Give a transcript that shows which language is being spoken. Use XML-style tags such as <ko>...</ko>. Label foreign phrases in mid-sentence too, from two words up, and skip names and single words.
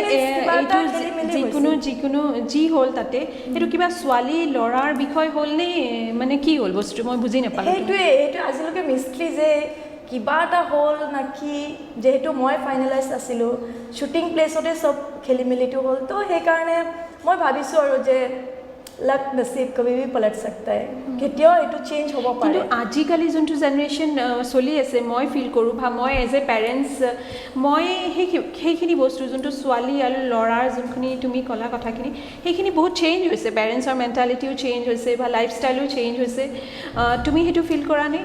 <as>যিকোনো যি হ'ল তাতে সেইটো কিবা ছোৱালী ল'ৰাৰ বিষয় হ'ল নে মানে কি হ'ল বস্তু মই বুজি নাপালোঁ সেইটোৱে এইটো আজিলৈকে মিস্ট্ৰি যে কিবা এটা হ'ল না কি যেহেতু মই ফাইনেলাইজ আছিলোঁ শ্বুটিং প্লেচতে চব খেলি মেলিটো হ'ল তো সেইকাৰণে মই ভাবিছোঁ আৰু যে</as> <hi>लक नसीब कभी भी पलट सकता है</hi> <as>केতিয়াও এটো চেঞ্জ হ'ব পাৰে কিন্তু আজিকালি যোনটো জেনাৰেশ্যন চলি আছে মই ফিল কৰোঁ বা মই</as> <en>as a parents</en> <as>মই সেইখিনি বস্তু যোনটো ছোৱালী আৰু ল'ৰাৰ যোনখিনি তুমি ক'লা কথাখিনি সেইখিনি বহুত চেঞ্জ হৈছে পেৰেণ্টছৰ মেণ্টেলিটিও চেঞ্জ হৈছে বা লাইফষ্টাইলো চেঞ্জ হৈছে তুমি সেইটো ফিল কৰা নে</as>